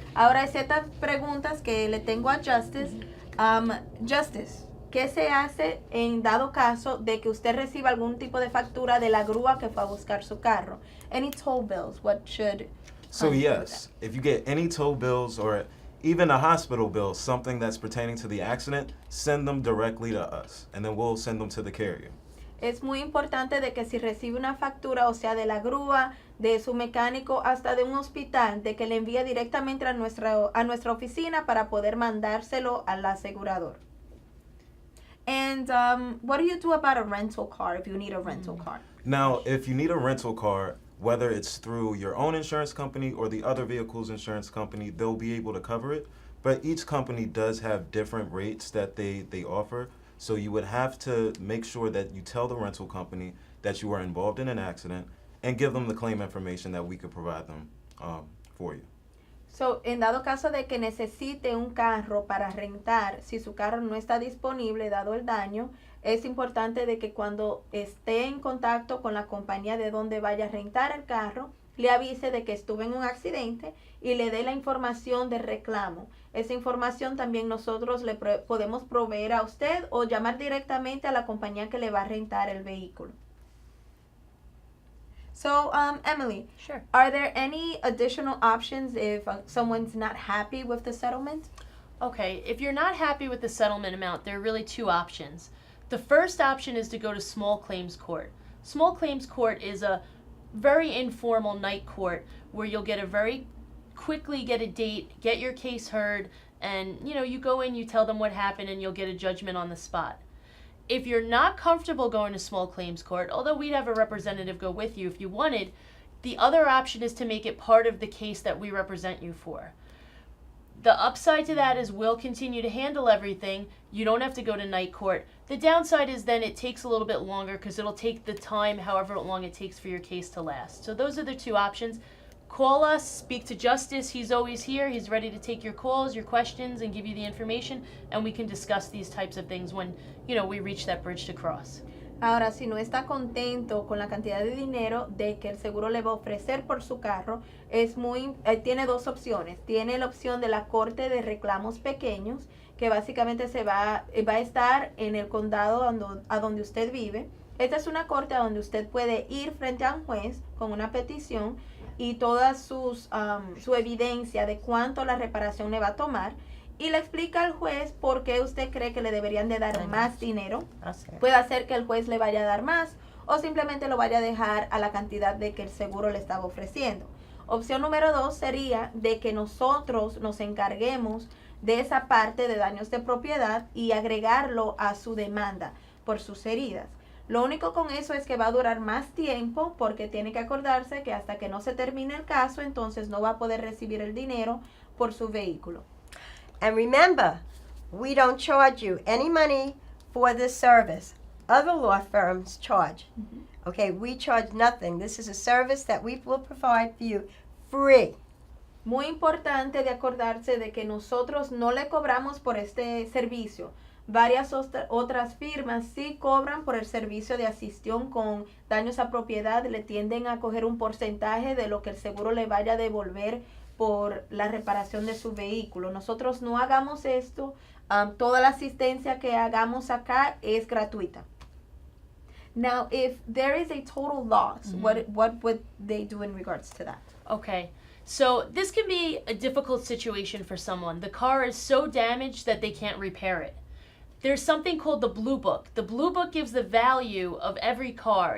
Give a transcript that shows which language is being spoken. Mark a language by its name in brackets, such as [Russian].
[Spanish] Ahora hay ciertas preguntas que le tengo a Justice. Justice, ¿qué se hace en dado caso de que usted reciba algún tipo de factura de la grúa que fue a buscar su carro? [English] Any toll bills, what should... So yes, if you get any toll bills or even a hospital bill, something that's pertaining to the accident, send them directly to us, and then we'll send them to the carrier. [Spanish] Es muy importante de que si recibe una factura, o sea, de la grúa, de su mecánico, hasta de un hospital, de que le envíe directamente a nuestra oficina para poder mandárselo al asegurador. [English] And what do you do about a rental car if you need a rental car? Now, if you need a rental car, whether it's through your own insurance company or the other vehicle's insurance company, they'll be able to cover it. But each company does have different rates that they offer. So you would have to make sure that you tell the rental company that you were involved in an accident and give them the claim information that we could provide them for you. [Spanish] So, en dado caso de que necesite un carro para rentar, si su carro no está disponible dado el daño, es importante de que cuando esté en contacto con la compañía de donde vaya a rentar el carro, le avise de que estuvo en un accidente y le dé la información de reclamo. Esa información también nosotros le podemos proveer a usted o llamar directamente a la compañía que le va a rentar el vehículo. [English] So, Emily, Sure. are there any additional options if someone's not happy with the settlement? Okay, if you're not happy with the settlement amount, there are really two options. The first option is to go to small claims court. Small claims court is a very informal night court where you'll quickly get a date, get your case heard, and you go in, you tell them what happened, and you'll get a judgment on the spot. If you're not comfortable going to small claims court, although we'd have a representative go with you if you wanted, the other option is to make it part of the case that we represent you for. The upside to that is we'll continue to handle everything. You don't have to go to night court. The downside is then it takes a little bit longer because it'll take the time, however long it takes for your case to last. So those are the two options. Call us, speak to Justice. He's always here. He's ready to take your calls, your questions, and give you the information, and we can discuss these types of things when, we reach that bridge to cross. [Spanish] Ahora, si no está contento con la cantidad de dinero de que el seguro le va a ofrecer por su carro, tiene dos opciones. Tiene la opción de la Corte de Reclamos Pequeños, que básicamente va a estar en el condado a donde usted vive. Esta es una corte a donde usted puede ir frente a un juez con una petición y toda su evidencia de cuánto la reparación le va a tomar, y le explica al juez por qué usted cree que le deberían de dar más dinero. Puede hacer que el juez le vaya a dar más o simplemente lo vaya a dejar a la cantidad de que el seguro le estaba ofreciendo. Opción número 2 sería de que nosotros nos encarguemos de esa parte de daños de propiedad y agregarlo a su demanda por sus heridas. Lo único con eso es que va a durar más tiempo porque tiene que acordarse que hasta que no se termine el caso, entonces no va a poder recibir el dinero por su vehículo. [English] And remember, we don't charge you any money for this service. Other law firms charge. Okay, we charge nothing. This is a service that we will provide for you free. [Spanish] Muy importante de acordarse de que nosotros no le cobramos por este servicio. Varias otras firmas sí cobran por el servicio de asistión con daños a propiedad, le tienden a coger un porcentaje de lo que el seguro le vaya a devolver por la reparación de su vehículo. Nosotros no hagamos esto, toda la asistencia que hagamos acá es gratuita. [English] Now, if there is a total loss, what would they do in regards to that? Okay. So this can be a difficult situation for someone. The car is so damaged that they can't repair it. There's something called the Blue Book. The Blue Book gives the value of every car.